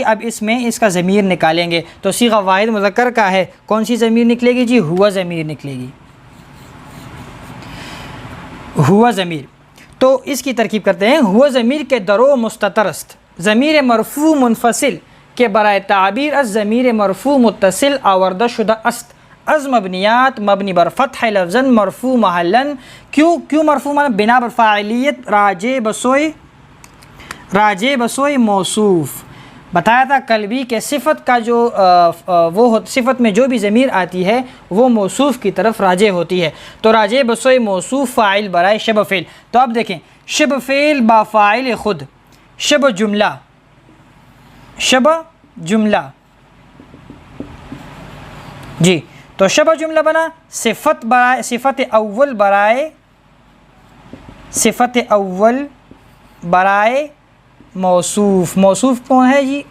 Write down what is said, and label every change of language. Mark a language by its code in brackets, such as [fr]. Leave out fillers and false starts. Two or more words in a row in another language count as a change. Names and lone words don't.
[ur] اب اس میں اس کا ضمیر نکالیں گے، تو صیغہ واحد مذکر کا ہے، کون سی ضمیر نکلے گی جی؟ ہوا ضمیر نکلے گی، ہوا ضمیر۔ تو اس کی ترکیب کرتے ہیں۔ [fa] ہوا ضمیر کے درو مستترست، ضمیر مرفوع منفصل کے برائے تعبیر از ضمیر مرفوع متصل آوردہ شدہ است، از مبنیات مبنی بر فتح لفظاً مرفوع محلاً، [ur] کیوں مرفوع محلاً؟ [fa] بنا بر فاعلیت راجع بسوئے موصوف، [ur] بتایا تھا کل بھی کہ صفت کا جو صفت میں جو بھی ضمیر آتی ہے وہ موصوف کی طرف راجع ہوتی ہے، تو [fa] راجع بسوئے موصوف فاعل برائے شبہ فعل۔ [ur] تو اب دیکھیں، [fa] شبہ فعل با فاعل خود، [ur] شبہ جملہ جی، تو شبہ جملہ بنا [fa] صفت اول برائے موصوف [ur] کون ہے جی؟